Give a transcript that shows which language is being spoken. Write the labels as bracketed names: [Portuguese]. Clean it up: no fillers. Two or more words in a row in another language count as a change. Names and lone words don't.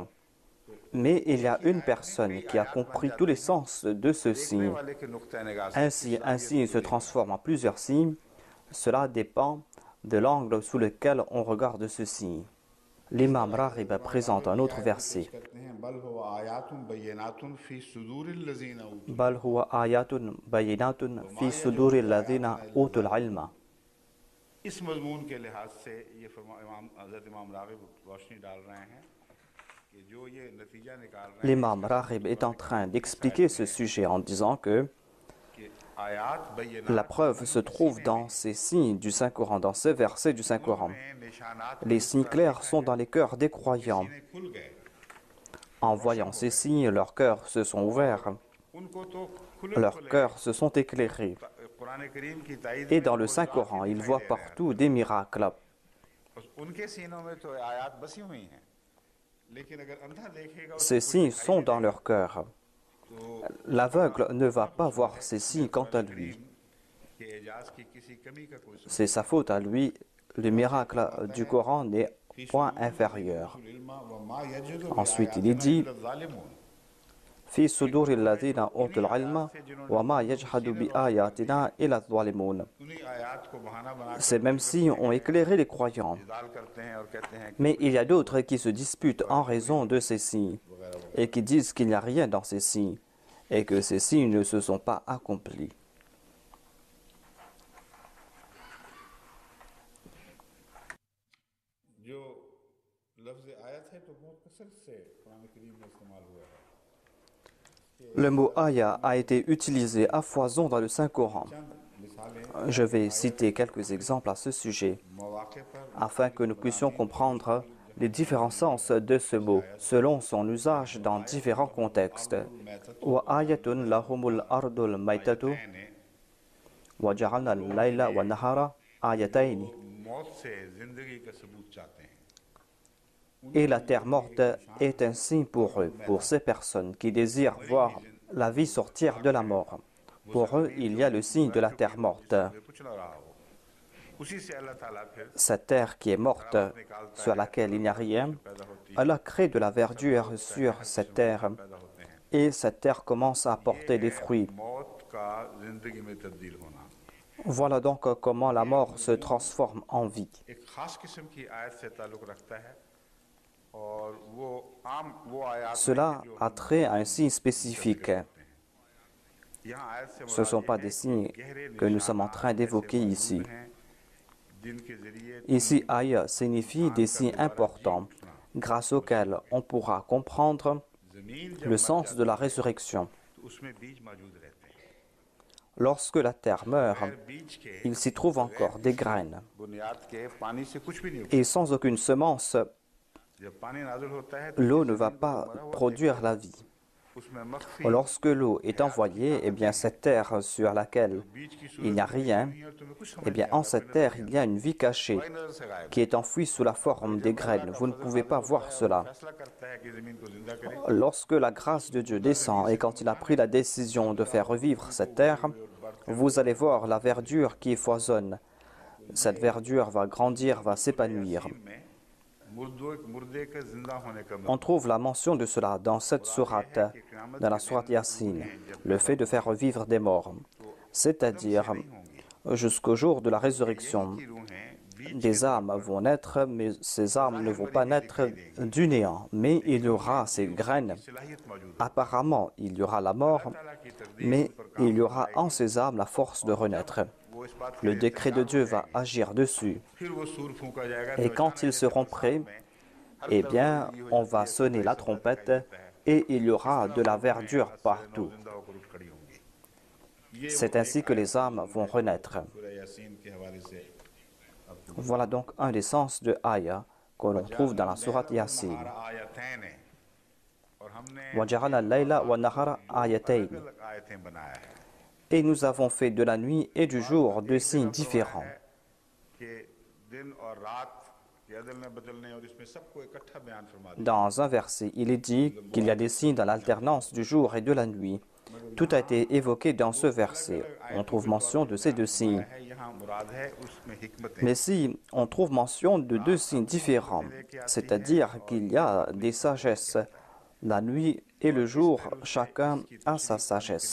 [French] Mais il y a une personne qui a compris tous les sens de ce signe. Ainsi, un signe se transforme en plusieurs signes. Cela dépend de l'angle sous lequel on regarde ce signe. L'imam Raghib présente un autre verset. [Arabic] بل هو آية بينة في صدور الذين أوتوا العلم. [Urdu] اس مضمون کے لحاظ سے یہ حضرت امام راغب روشنی ڈال رہے ہیں کہ جو یہ نتیجہ نکال رہے ہیں [French] L'imam Raghib est en train d'expliquer ce sujet en disant que [Urdu] کہ آیات [French] la [Urdu] बय्यनात [French] preuve se trouve dans ces signes du Saint-Coran, dans ces versets du Saint-Coran. [Urdu] میں نشانات [French] Les signes clairs sont dans les cœurs des croyants. [Urdu] نے کھل گئے [French] En voyant ces signes, leurs cœurs se sont ouverts, [Urdu] ان کو تو کھلے [French] leurs cœurs se sont éclairés. [Urdu] قرآن کریم کی تائید [French] Et dans le Saint-Coran, ils voient partout des miracles. [Urdu] ان کے سینوں میں تو آیات بسی ہوئی ہیں لیکن اگر اندھا دیکھے گا [French] Ces signes sont dans leur cœur. L'aveugle ne va pas voir ces signes quant à lui. [Urdu] کہ اعجاز کی کسی کمی کا کوئی [French] C'est sa faute à lui. Le miracle du Coran n'est point inférieur. Ensuite, il est dit [Arabic] في صدور الذين أوتوا العلم وما يجحد بآياتنا إلا الظالمون. [French] Ces mêmes signes ont éclairé les croyants. Mais il y a d'autres qui se disputent en raison de ces signes et qui disent qu'il n'y a rien dans ces signes et que ces signes ne se sont pas accomplis. [Urdu] جو لفظ آیت ہے تو بہت کثرت سے قرآن کریم میں استعمال ہوا ہے [French] Le mot aya a été utilisé à foison dans le Saint-Coran. Je vais citer quelques exemples à ce sujet [Urdu] موقع پر [French] afin que nous puissions comprendre les différents sens de ce mot selon son usage dans différents contextes. [Arabic] وآية لهم الأرض الميتة وجعلنا الليل والنهار آيتين. [Urdu] موت سے زندگی کا ثبوت چاہتے ہیں [French] Et la terre morte est un signe pour eux, pour ces personnes qui désirent voir la vie sortir de la mort. Pour eux, il y a le signe de la terre morte. [Urdu] کچھ نہ رہا ہو اسی سے اللہ تعالی پھر [French] Cette terre qui est morte, sur laquelle il n'y a rien, Allah crée de la verdure sur cette terre et cette terre commence à porter des fruits. [Urdu] موت کا زندگی میں تبدیل ہونا [French] Voilà donc comment la mort se transforme en vie. [Urdu] ایک خاص قسم کی آیت سے تعلق رکھتا ہے اور وہ آیت [French] Cela a trait à un signe spécifique. [Urdu] یہاں آیت سے [French] Ce ne sont pas des signes que nous sommes en train d'évoquer ici. [Urdu] جن کے ذریعے [French] Ici, aya signifie des signes importants, grâce auxquels on pourra comprendre [Urdu] जमीन [French] le sens de la résurrection. [Urdu] تو اس میں بیج موجود رہتے ہیں [French] Lorsque la terre meurt, [Urdu] بیج کے [French] il s'y trouve encore des graines. [Urdu] بنیاد کے پانی سے کچھ بھی نہیں ہوتا [French] Et sans aucune semence, [Urdu] جب پانی نازل ہوتا ہے تو [French] l'eau ne va pas produire la vie. [Urdu] اس میں مخفی [French] Lorsque l'eau est envoyée, eh bien cette terre sur laquelle [Urdu] بیج کی [French] il n'y a rien, [Urdu] صورت تمہیں کچھ سمجھ [French] eh bien en cette terre il y a une vie cachée [Urdu] نظر سے غائب [French] qui est enfouie sous la forme des graines. Vous ne pouvez pas voir cela. [Urdu] فیصلہ کرتا ہے کہ زمین کو زندہ کرے [French] Lorsque la grâce de Dieu descend et quand il a pris la décision de faire revivre cette terre, vous allez voir la verdure qui foisonne. Cette verdure va grandir, va s'épanouir. [Urdu] میں مردے کے زندہ ہونے کا [French] On trouve la mention de cela dans cette sourate, dans la sourate Yassine, le fait de faire revivre des morts. C'est-à-dire, jusqu'au jour de la résurrection, [Urdu] रूहें [French] des âmes vont naître, mais ces âmes ne vont pas naître du néant. Mais il y aura ces graines. [Urdu] صلاحیت موجود [French] Apparemment, il y aura la mort, mais il y aura en ces âmes la force de renaître. [Urdu] وہ اس بات [French] Le décret de Dieu va agir dessus. [Urdu] پھر وہ صور پھونکا جائے گا [French] Et quand ils seront prêts, eh bien, on va sonner la trompette et il y aura de la verdure partout. [Urdu] زندہ ہو کر اٹھ کھڑی ہوں گی [French] C'est ainsi que les âmes vont renaître. [Urdu] سورہ یاسین کے حوالے سے [French] Voilà donc un des sens de Aya que l'on trouve dans la sourate Yasin. [Urdu] آیتین ہے اور ہم نے [Arabic] وَجَعَلَ اللَّيْلَ وَالنَّهَارَ آيَتَيْنِ. [Urdu] الگ آیتیں بنایا ہے [French] Et nous avons fait de la nuit et du jour deux signes différents. [Urdu] کہ دن اور رات کے ادلنے بدلنے اور اس میں سب کو اکٹھا بیان فرما دیا [French] Dans un verset, il est dit qu'il y a des signes dans l'alternance du jour et de la nuit. Tout a été évoqué dans ce verset. On trouve mention de ces deux signes. [Urdu] ہے یہاں مراد ہے اس میں حکمت [French] Mais si on trouve mention de deux signes différents, c'est-à-dire qu'il y a des sagesses, la nuit et le jour, chacun a sa sagesse.